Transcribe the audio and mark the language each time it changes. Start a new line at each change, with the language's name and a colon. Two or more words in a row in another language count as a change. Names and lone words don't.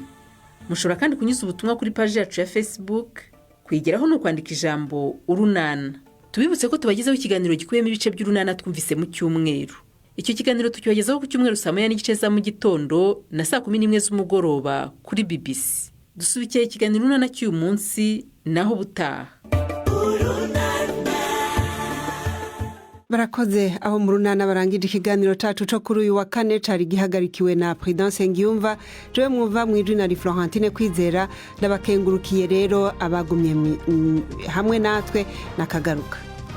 Kinyarwanda: Mushobora kandi kunyuza ubutumwa kuri page yacu ya Facebook. Kwigeraho no kwandika ijambo urunana. Tubibutse ko tubagezaho ikiganiro gikuyemo ibice by'urunana twumvise mu cyumweru. Icyo kiganiro tukibagezaho ku cyumweru saa 9:30 za mu gitondo na saa 11 z'umugoroba kuri BBC. dusubikiye ikiganiro urunana cy'uyu munsi naho ubutaha.
Rundi: Barakoze aho mu runana barangije ikiganiro cacu co kuri uyu wa kane cari gihagarikiwe na Prudence Ngiyumva, jewe mwumva mwijwi na Florentine Kwizera, ndabakengurukiye rero abagumye hamwe natwe nakagaruka.